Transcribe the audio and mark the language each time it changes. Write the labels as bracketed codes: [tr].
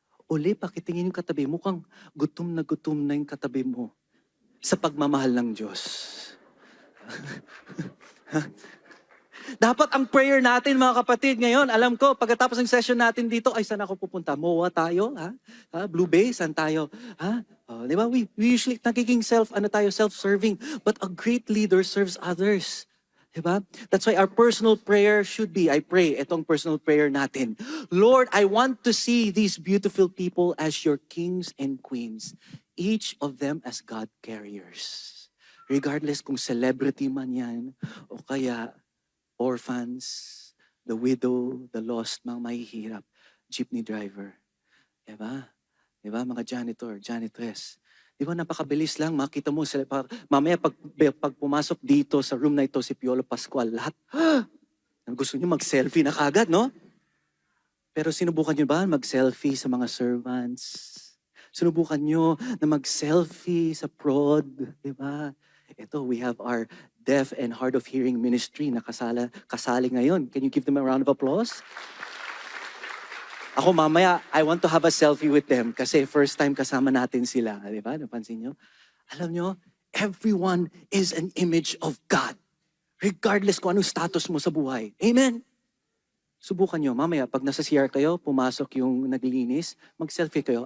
[tl] Uli, pakitingin yung katabi mo, mukhang gutom na yung katabi mo sa pagmamahal ng Diyos. Dapat ang prayer natin, mga kapatid, ngayon, alam ko, pagkatapos ng session natin dito, ay saan ako pupunta? MOA tayo? Ha? Blue Bay? Saan tayo? Ha? Di ba? [en] We usually [tl] nagiging [en] self-serving. But a great leader serves others. Diba? That's why our personal prayer should be, I pray, [tl] itong personal prayer natin. [en] Lord, I want to see these beautiful people as your kings and queens. Each of them as God carriers. [tl] Regardless kung celebrity man yan, o kaya [en] orphans, the widow, the lost, [tl] mga mahihirap, jeepney driver. Diba? Diba? Mga janitor, janitress. Di ba napakabilis lang, makita mo, mamaya pag pumasok dito sa room na ito, si Piolo Pascual, lahat, gusto niyo mag-selfie na kagad, no? Pero sinubukan niyo ba mag-selfie sa mga servants? Sinubukan niyo na mag-selfie sa prod, di ba? [en] Ito, we have our deaf and hard of hearing ministry [tl] na kasali ngayon. [en] Can you give them a round of applause? [tl] Ako mamaya, [en] I want to have a selfie with them [tl] kasi first time kasama natin sila. Di ba? Napansin nyo? Alam nyo, [en] everyone is an image of God. [tl] Regardless kung anong status mo sa buhay. Amen? Subukan nyo, mamaya, pag nasa CR kayo, pumasok yung naglilinis, mag-selfie kayo.